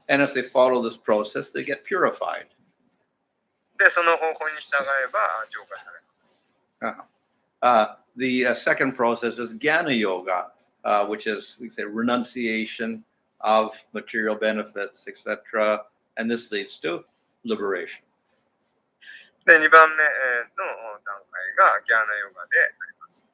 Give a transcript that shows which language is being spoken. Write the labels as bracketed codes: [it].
[en] And if they follow this process, they get purified. [ja] で、その方法に従えば浄化されます。 [en] The second process is jnana yoga, which is, we say, renunciation of material benefits, etc. And this leads to liberation. [ja] で、2番目の段階がギャーナヨガであります。